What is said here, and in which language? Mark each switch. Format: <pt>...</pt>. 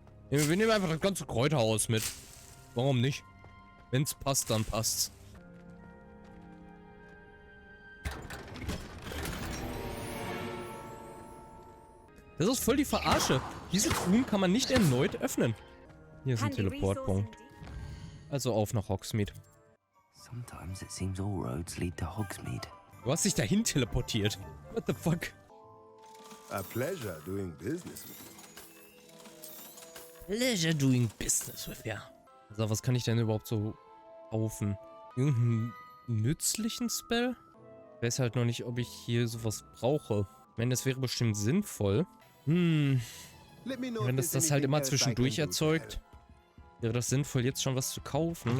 <de>Wir nehmen einfach das ganze Kräuterhaus mit. Warum nicht? Wenn es passt, dann passt's. Das ist voll die Verarsche. Diese Truhen kann man nicht erneut öffnen. Hier ist ein Teleportpunkt. Also auf nach Hogsmeade.</de> <en>Sometimes it seems all roads lead to Hogsmeade.</en> <de>Du hast dich dahin teleportiert.</de> <en>What the fuck? A pleasure doing business with you. Pleasure doing business with you.</en> <de>Also, was kann ich denn überhaupt so kaufen? Irgendeinen nützlichen Spell? Ich weiß halt noch nicht, ob ich hier sowas brauche. Ich meine, das wäre bestimmt sinnvoll. Wenn das halt immer zwischendurch erzeugt, wäre das sinnvoll, jetzt schon was zu kaufen.</de>